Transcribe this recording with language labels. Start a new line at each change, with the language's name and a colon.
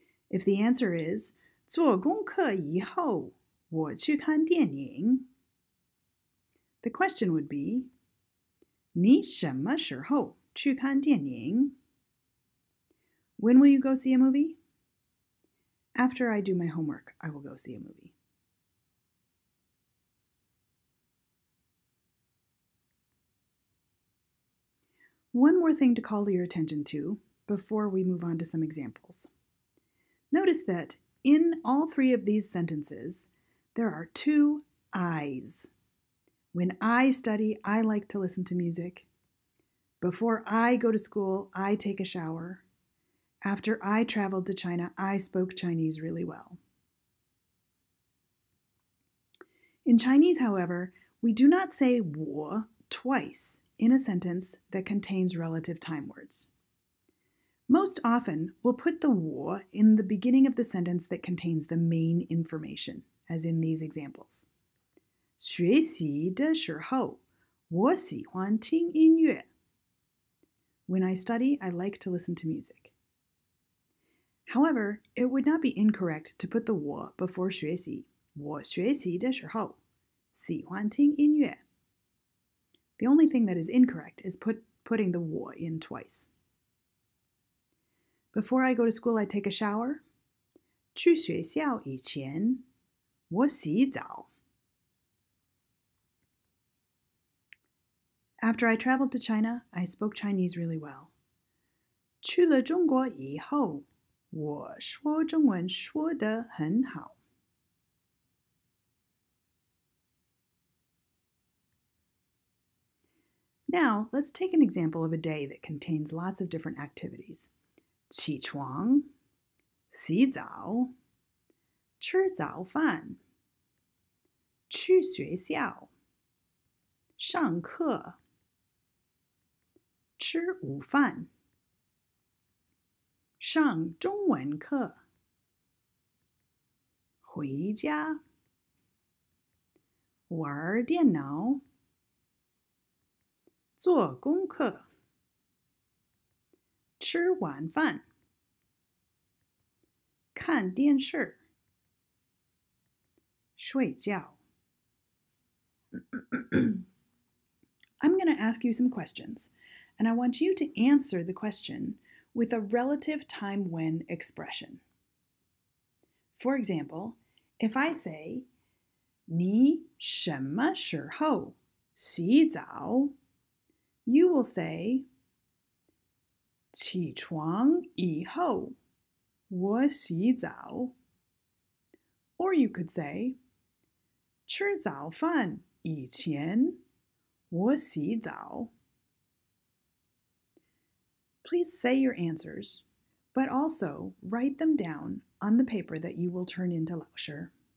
English: If the answer is
Chinese: 做功课以后我去看电影,
English: the question would be
Chinese: 你什么时候去看电影?
English: When will you go see a movie? After I do my homework, I will go see a movie. One more thing to call your attention to before we move on to some examples. Notice that in all three of these sentences, there are two I's. When I study, I like to listen to music. Before I go to school, I take a shower. After I traveled to China, I spoke Chinese really well. In Chinese, however, we do not say 我 twice in a sentence that contains relative time words. Most often, we'll put the 我 in the beginning of the sentence that contains the main information, as in these examples.
Chinese: 学习的时候，我喜欢听音乐.
English: When I study, I like to listen to music. However, it would not be incorrect to put the 我 before 学习.
Chinese: 我学习的时候，喜欢听音乐.
English: The only thing that is incorrect is putting the 我 in twice. Before I go to school, I take a shower.
Chinese: 去学校以前，我洗澡.
English: After I traveled to China, I spoke Chinese really well.
Chinese: 去了中国以后，我说中文说得很好.
English: Now, let's take an example of a day that contains lots of different activities.
Chinese: 起床, 洗澡, 吃早饭, 去学校, 上课, 吃午饭, 上中文课, 回家, 玩电脑, 做功课, 吃晚饭, 看电视睡觉
English: I'm going to ask you some questions, and I want you to answer the question with a relative time when expression. For example, if I say,
Chinese: 你什么时候洗澡?
English: You will say,
Chinese: 起床以后我洗澡.
English: Or you could say,
Chinese: 吃早饭以前我洗澡.
English: Please say your answers, but also write them down on the paper that you will turn into 老师.